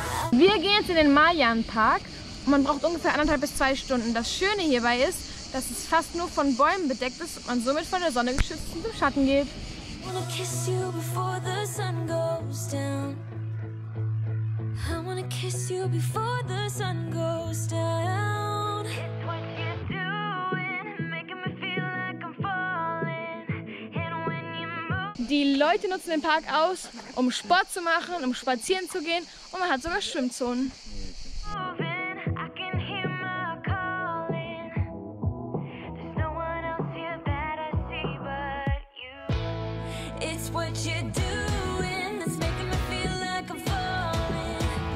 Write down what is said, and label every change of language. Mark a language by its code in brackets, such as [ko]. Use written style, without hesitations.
[de] Wir gehen jetzt in den Marian-Park und man braucht ungefähr 1,5 bis 2 Stunden. Das Schöne hierbei ist, dass es fast nur von Bäumen bedeckt ist und man somit von der Sonne geschützt und im Schatten geht. [en] I wanna kiss you before the sun goes down. It's what you're doing, making me feel like I'm falling. And when you move. [de] Die Leute nutzen den Park aus, um Sport zu machen, um spazieren zu gehen und man hat sogar Schwimmzonen. [en] I can hear my calling. There's no one else here that I see but you. It's what you're doing that's making me feel like I'm falling.